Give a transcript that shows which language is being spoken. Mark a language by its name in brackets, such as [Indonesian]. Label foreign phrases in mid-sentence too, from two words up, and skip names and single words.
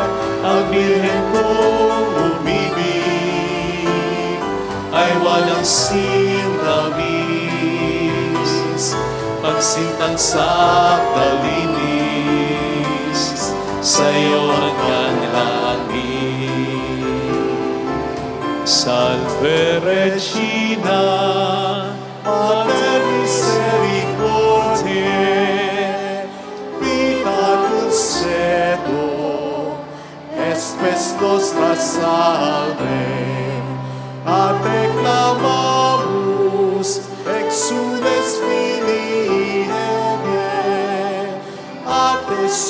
[Filipino] Ang birhen kong umibig ay walang sintamis, pagsintang sa kalinis, sa'yo hanggang langit. [Latin] Salve Regina, Mater Misericordiae, vita dulcedo, espes nostra salve, a te clamamus, exudes Filii Eve, a te